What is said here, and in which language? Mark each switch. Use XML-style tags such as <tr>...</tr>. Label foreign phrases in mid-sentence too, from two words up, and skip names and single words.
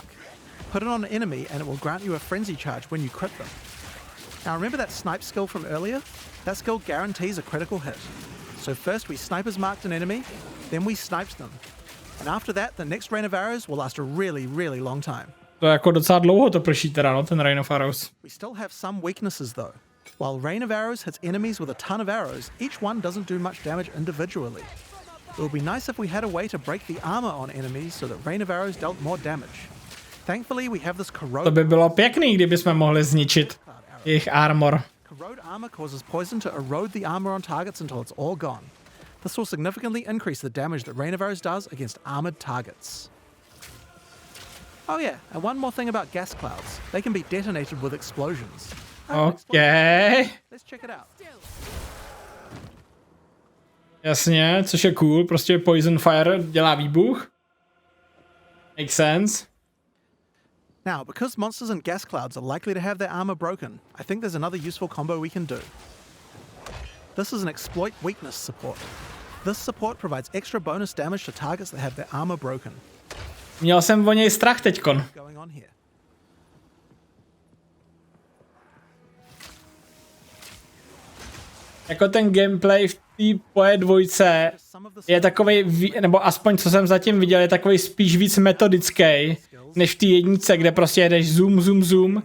<en>Put it on an enemy and it will grant you a frenzy charge when you crit them. Now remember that snipe skill from earlier? That skill guarantees a critical hit. So first we Sniper's Marked an enemy, then we sniped them. And after that, the next Rain of Arrows will last a really, really long time.</en> <cs>To jako docela dlouho to prší teda, no, ten Rain of Arrows.</cs> <en>We still have some weaknesses though. While Rain of Arrows hits enemies with a ton of arrows, each one doesn't do much damage individually. It would be nice if we had a way to break the armor on enemies so that Rain of Arrows dealt more damage. Thankfully, we have this corrode.</en> <cs>To by bylo pěkný, kdybychom mohli zničit jejich armor.</cs> <en>Corrode armor causes poison to erode the armor on targets until it's all gone. This will significantly increase the damage that Rain of Arrows does against armored targets. Oh yeah, and one more thing about gas clouds. They can be detonated with explosions. Okay. Let's check it out.</en> <cs>Jasně, což je cool, prostě Poison Fire dělá výbuch.</cs> <en>Makes sense. Now, because monsters and gas clouds are likely to have their armor broken, I think there's another useful combo we can do. This is an exploit weakness support. This support provides extra bonus damage to targets that have their armor broken.</en> <cs>Měl jsem o něj strach teďkon.</cs> <en>Going on here.</en> <cs>Jako ten gameplay v té poje dvojce je takovej, nebo aspoň co jsem zatím viděl, je takovej spíš víc metodický, než v té jednice, kde prostě jedeš zoom, zoom, zoom.</cs>